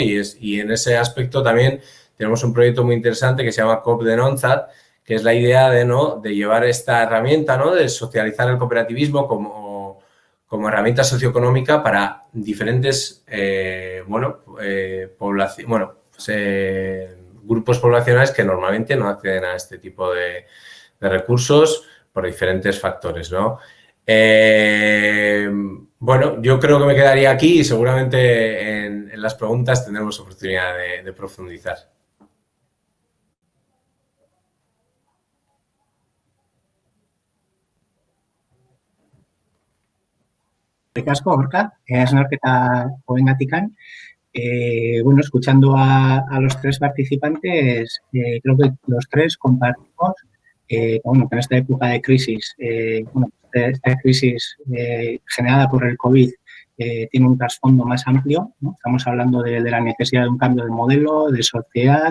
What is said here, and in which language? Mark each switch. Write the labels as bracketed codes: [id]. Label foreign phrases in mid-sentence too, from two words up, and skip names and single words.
[es] Y en ese aspecto también tenemos un proyecto muy interesante que se llama COP de Nonzat, que es la idea de llevar esta herramienta, ¿no?, de socializar el cooperativismo como herramienta socioeconómica para diferentes grupos poblacionales que normalmente no acceden a este tipo de recursos por diferentes factores, ¿no? Bueno, yo creo que me quedaría aquí y seguramente en las preguntas tendremos oportunidad de profundizar. [eu] Asko, Gorka, hausnarketa hobengatik. [es] Bueno, escuchando a los tres participantes, creo que los tres compartimos bueno, que en esta época de crisis, esta crisis generada por el COVID tiene un trasfondo más amplio, ¿no? Estamos hablando de la necesidad de un cambio de modelo, de sociedad.